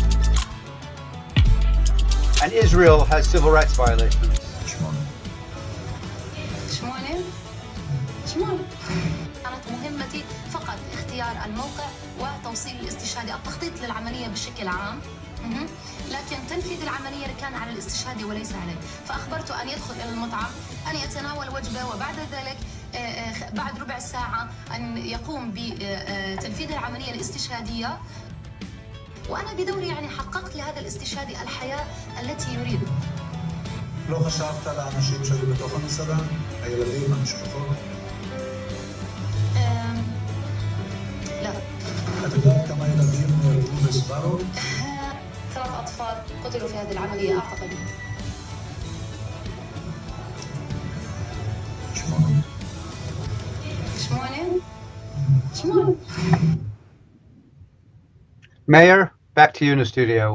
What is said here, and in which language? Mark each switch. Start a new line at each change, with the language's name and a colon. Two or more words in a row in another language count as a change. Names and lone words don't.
English: And Israel has civil rights violations.
Arabic: كانت مهمتي فقط اختيار الموقع وتوصيل الاستشهادي، التخطيط للعملية بشكل عام، لكن تنفيذ العملية كان على الاستشهادي وليس علي. فأخبرت أن يدخل إلى المطعم، أن يتناول وجبة، وبعد ذلك بعد ربع ساعة أن يقوم بتنفيذ العملية الاستشهادية. وأنا بدوري يعني حققت لهذا الاستشهادي الحياة التي يريد.
Hebrew: לא חשבת על האנשים שהיו בתוך המסעדה? הילדים, המשפחות?
Arabic: لا.
Hebrew: את יודעת כמה ילדים נהרגו בסבארו?
Arabic: 3 أطفال قتلوا في هذه العملية أعتقد. 8.
English: Meir, back to you in the studio.